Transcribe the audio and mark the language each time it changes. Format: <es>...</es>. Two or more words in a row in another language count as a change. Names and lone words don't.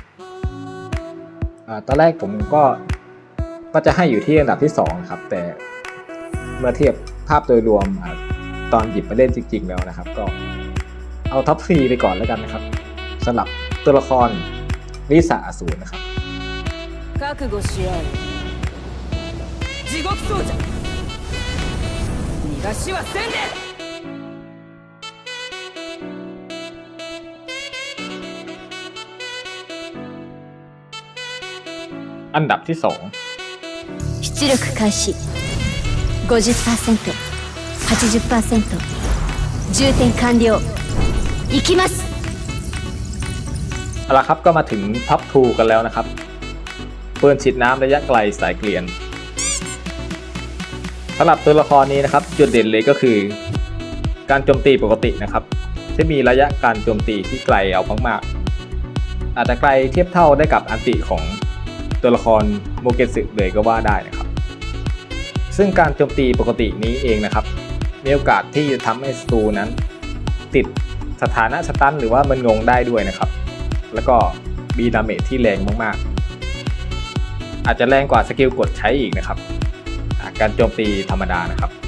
<th>ตอนแรกผมก็จะให้อยู่ที่อันดับที่2นะครับแต่เมื่อเทียบภาพโดยรวมตอนหยิบมาเล่นจริงๆแล้วนะครับก็เอาท็อป4ไปก่อนแล้วกันนะครับสำหรับตัวละครลิซ่าอสูรนะครับ</th> <ja>覚悟し合え地獄奏者逃がしはせんで</ja> <th>อันดับที่2</th> <ja>出力開始 50%、80%、充填完了いきます</ja> <th>เอาละครับก็มาถึงท็อป2กันแล้วนะครับปืนฉีดน้ำระยะไกลสายเกลียนสำหรับตัวละครนี้นะครับจุดเด่นเลยก็คือการโจมตี ปกตินะครับที่มีระยะการโจมตีที่ไกลเอามากๆอาจจะไกลเทียบเท่าได้กับอันติของตัวละครโมเกสึเลยก็ว่าได้นะครับซึ่งการโจมตีปกตินี้เองนะครับมีโอกาสที่จะทำให้ศัตรูนั้นติดสถานะสตันหรือว่ามึนงงได้ด้วยนะครับแล้วก็มีดาเมจที่แรงมากๆอาจจะแรงกว่าสกิลกดใช้อีกนะครับการโจมตีธรรมดานะครับ</th>